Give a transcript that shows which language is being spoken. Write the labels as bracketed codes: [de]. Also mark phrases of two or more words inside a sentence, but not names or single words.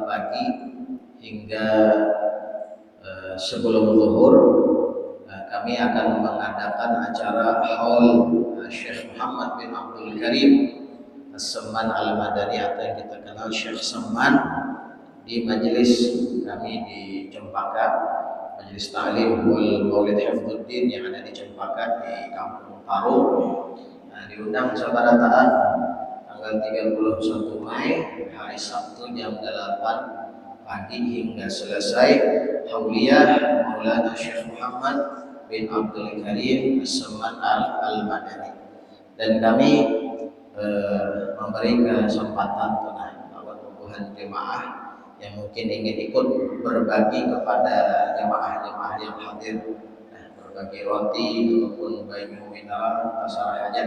[id] pagi hingga sebelum zuhur kami akan mengadakan acara haul Syekh Muhammad bin Abdul Karim As-Samman Al-Madani atau yang kita kenal Syekh Samman di majelis kami di Cempaka, Majelis Ta'lim wal Maulid Hifdzuddin yang ada di Cempaka di Kampung Taru. Nah, diundang sabarataan tanggal 31 Mei hari Sabtu jam 8 pagi hingga selesai hauliyah Maulana Syekh Muhammad bin Abdul Karim As-Samman Al-Madani. Dan kami memberi kesempatan kepada puluhan jemaah yang mungkin ingin ikut berbagi kepada jemaah-jemaah yang hadir, berbagi roti ataupun banyu mineral tasarah hajat.